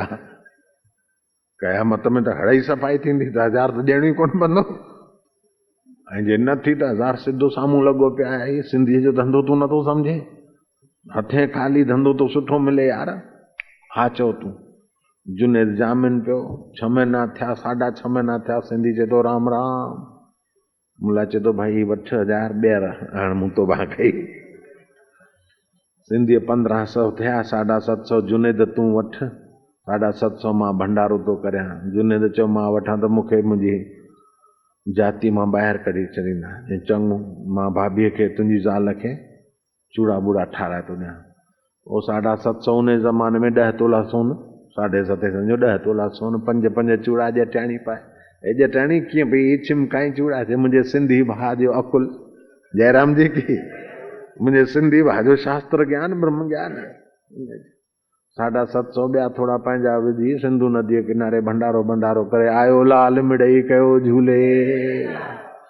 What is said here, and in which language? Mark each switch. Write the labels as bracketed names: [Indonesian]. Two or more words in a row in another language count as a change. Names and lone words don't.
[Sindhi] क़यामत में त हड़ई सफ़ाई थींदी त 1000 त ॾियणो ई कोन पवंदो। ऐं जे न थी त 1000 सिधो साम्हूं लॻो पिया आहे। सिंधीअ जो धंधो तूं नथो सम्झे? हथे खाली धंधो तो सुठो मिले यार। हा चओ तूं। जुनेद जामिन पियो। 6 महीना थिया, 6.5 महीना थिया। सिंधी चए थो राम राम। मुला चए थो भाई वठ 1000 ॿीहर हाणे मूं तो बा कई। सिंधी 1500 थिया, 750 जुनेद तूं वठ, 750 मां भंडारो तो करियां। जुनेद चयो मां वठां त मूंखे मुंहिंजी जाती मां ॿाहिरि कढी छॾींदा। चङो मां भाभीअ खे तुंहिंजी ज़ाल खे चूड़ा बूड़ा ठाराए थो ॾियां। वो 750 उन ज़माने में 10 तोला सोन, 7.5 सम्झो 10 तोला सोन, 5 चूड़ा ॼटाणी पाए। ए ॼटाणी कीअं भई छिमकाई चूड़ा थे? मुंहिंजे सिंधी भाउ जो अकुल जयराम जी की, मुंहिंजे सिंधी भाउ जो शास्त्र ज्ञान ब्रह्म ज्ञान। 750 ॿिया थोड़ा पंहिंजा विझी सिंधु नदीअ किनारे भंडारो करे आयो लाल मिड़ई कयो झूले।